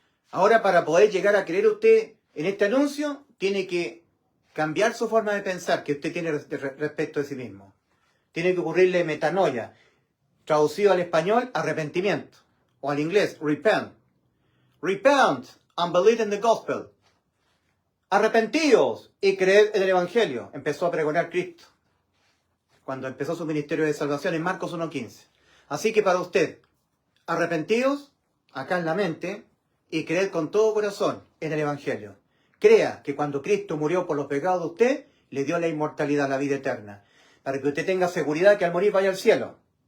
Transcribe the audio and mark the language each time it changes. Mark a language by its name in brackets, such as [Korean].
[Spanish] Ahora, para poder llegar a creer usted en este anuncio, tiene que cambiar su forma de pensar que usted tiene respecto de sí mismo. Tiene que ocurrirle metanoia, traducido al español, arrepentimiento, o al inglés, repent. [English] Repent and believe in the gospel. [Spanish] Arrepentíos y creed en el evangelio. Empezó a pregonar Cristo cuando empezó su ministerio de salvación en Marcos 1:15. Así que para usted, arrepentíos, acá en la mente, y creed con todo corazón en el evangelio. Crea que cuando Cristo murió por los pecados de usted, le dio la inmortalidad, la vida eterna, para que usted tenga seguridad que al morir vaya al cielo.